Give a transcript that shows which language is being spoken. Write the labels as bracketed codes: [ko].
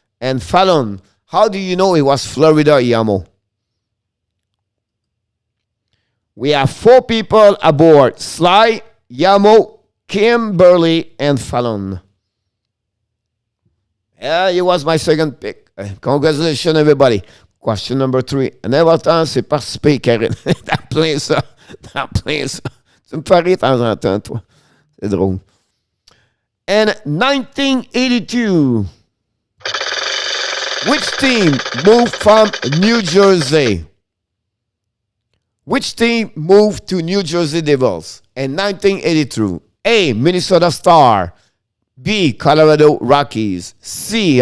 [en] And Fallon, how do you know it was Florida, Yamo? We have 4 people aboard. Sly, Yamo, Kimberly and Fallon. Yeah, he was my second pick. Congratulations, everybody. Question number 3. [fr] Un important, c'est participer, Karine. T'as plein ça. T'as plein ça. Tu me fais rire de temps en temps, toi. C'est drôle. [en] In 1982, which team moved from New Jersey? Which team moved to New Jersey Devils in 1982? A. Minnesota Star. B. Colorado Rockies. C.